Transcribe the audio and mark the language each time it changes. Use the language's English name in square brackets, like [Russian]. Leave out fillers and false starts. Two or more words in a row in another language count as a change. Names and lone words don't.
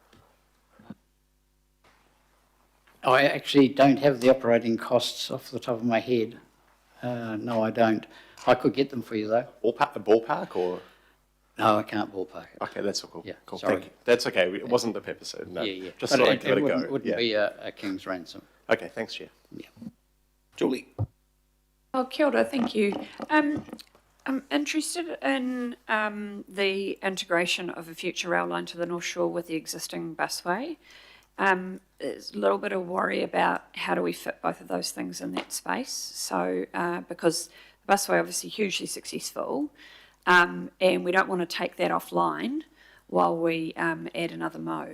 [English] I actually don't have the operating costs off the top of my head. No, I don't. I could get them for you, though. Ballpark or? No, I can't ballpark it. Okay, that's all cool. Yeah, cool. sorry. Thank you. That's okay. It wasn't the purpose. So no. Yeah. Just But thought I'd give it a go. It wouldn't be a king's ransom. Okay, thanks, Chair. Yeah. Julie? [Māori] Oh, kia ora, [English] thank you. I'm interested in the integration of a future rail line to the North Shore with the existing busway. There's a little bit of worry about how do we fit both of those things in that space. So, because the busway obviously hugely successful, and we don't want to take that offline while we add another mode.